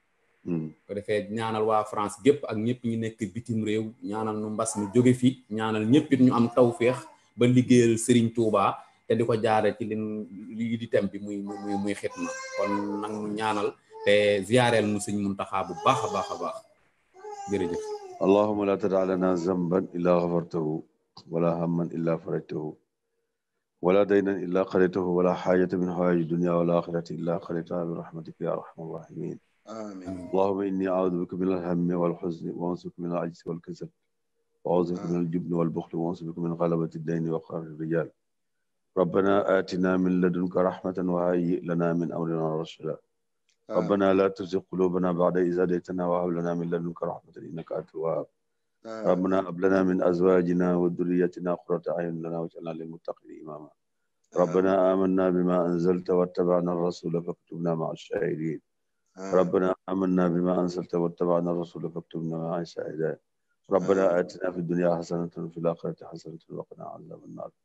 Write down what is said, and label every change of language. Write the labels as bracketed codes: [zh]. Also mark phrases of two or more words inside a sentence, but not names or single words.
[wo] ko defee ñaanal waa France gépp ak ñëpp ñu nekk bitim réew ñaanal nu mbas mi jóge fi ñaanal ñëpp it ñu am tawféex ba liggéeyal Serigne Touba te di ko jaare ci li di tem bi muy xitma kon nag ñu ñaanal te ziareel nu sëñ Mountakha bu baax a baax jërëjëf [ar] اللهم لا تدع لنا ذنبا إلا غفرته ولا هما إلا فرجته ولا دينا إلا قضيته ولا حاجة من حوائج الدنيا والآخرة إلا قضيتها برحمتك يا أرحم الراحمين آمين اللهم إني أعوذ بك من الهم والحزن وأعوذ بك من العجز والكسل وأعوذ بك من الجبن والبخل وأعوذ بك من غلبة الدين وقهر الرجال ربنا آتنا من لدنك رحمة وهيئ لنا من أمرنا رشدا ربنا لا تزغ قلوبنا بعد إذ هديتنا وهب لنا من لدنك رحمة إنك أنت الوهاب ربنا هب لنا من أزواجنا وذريتنا قرة أعين لنا واجعلنا للمتقين إماما ربنا آمنا بما أنزلت واتبعنا الرسول فاكتبنا مع الشاهدين ربنا آمنا بما أنزلت واتبعنا الرسول فاكتبنا مع الشاهدين ربنا آتنا في الدنيا حسنة وفي الآخرة حسنة وقنا عذاب النار